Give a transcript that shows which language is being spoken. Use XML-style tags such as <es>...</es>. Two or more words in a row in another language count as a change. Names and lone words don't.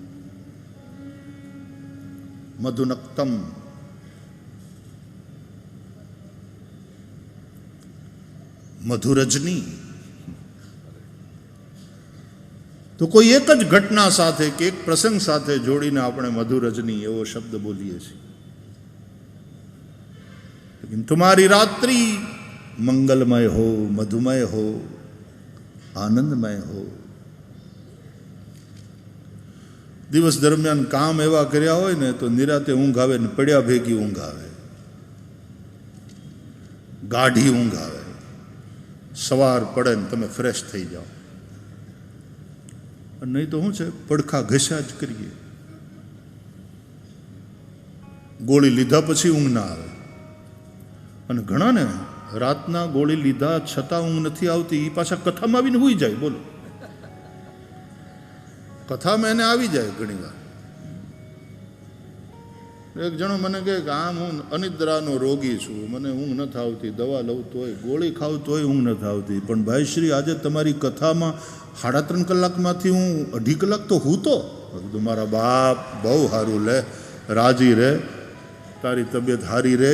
<gu>મધુનક્તમ મધુરજની તો કોઈ એક જ ઘટના સાથે કે એક પ્રસંગ સાથે જોડીને આપણે મધુરજની એવો શબ્દ બોલીએ છીએ।</gu> <hi>लेकिन तुम्हारी रात्रि मंगलमय हो, मधुमय हो, आनंदमय हो।</hi> <gu>દિવસ દરમિયાન કામ એવા કર્યા હોય ને તો નિરાંતે ઊંઘ આવે ને પડ્યા ભેગી ઊંઘ આવે, ગાઢી ઊંઘ આવે। સવાર પડે ને તમે ફ્રેશ થઈ જાઓ। નહીં તો શું હૈ પડખા ઘસ્યા જ કરીએ। ગોળી લીધા પછી ઊંઘ ના આવે। અને ઘણા ને રાતના ગોળી લીધા છતાં ઊંઘ નથી આવતી, ઈ પાછા કથામાં આવીને હુઈ જાય। બોલો કથા મેં એને આવી જાય ઘણી વાર। એક જણો મને કહે કે આમ હું અનિદ્રાનો રોગી છું, મને ઊંઘ નથી આવતી, દવા લઉં તોય, ગોળી ખાવ તોય ઊંઘ નથી આવતી, પણ ભાઈ શ્રી આજે તમારી કથામાં 3.5 કલાકમાંથી હું 2.5 કલાક તો હું તો મારા બાપ બહુ સારું લે, રાજી રહે, તારી તબિયત સારી રહે.</gu>